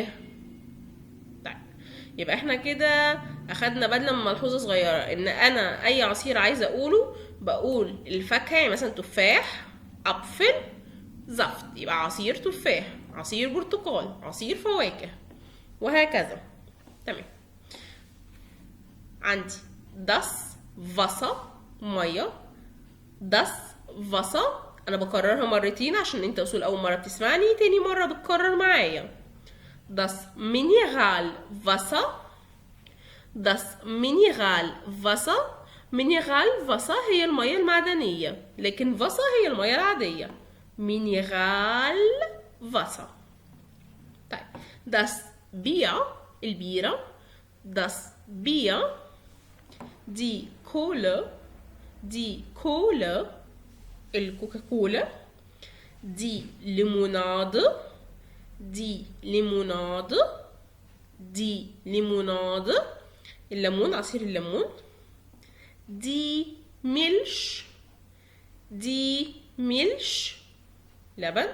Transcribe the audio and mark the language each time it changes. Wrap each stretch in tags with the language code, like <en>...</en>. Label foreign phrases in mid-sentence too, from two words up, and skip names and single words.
<ar>طيب يبقى احنا كده اخدنا بالنا من ملحوظه صغيره، ان انا اي عصير عايزه اقوله بقول الفاكهه، يعني مثلا تفاح</ar> <de>Apfelsaft</de> <ar>يبقى عصير تفاح، عصير برتقال، عصير فواكه، وهكذا. تمام. عندي</ar> <de>das Wasser</de> <ar>ميه.</ar> <de>das Wasser</de> <ar>انا بكررها مرتين عشان انت اصول اول مره بتسمعني، تاني مره بتكرر معايا.</ar> <de>das Mineralwasser. das Mineralwasser.</de> <ar>Mineralwasser هي الميه المعدنيه، لكن Wasser هي الميه العاديه.</ar> <de>Mineralwasser. طيب das Bier البيره. das Bier. die Kohle. die Kohle الكوكاكولا. die Limonade. die Limonade. die Limonade</de> <ar>الليمون، عصير الليمون.</ar> <de>die Milch. die Milch لبن.</de>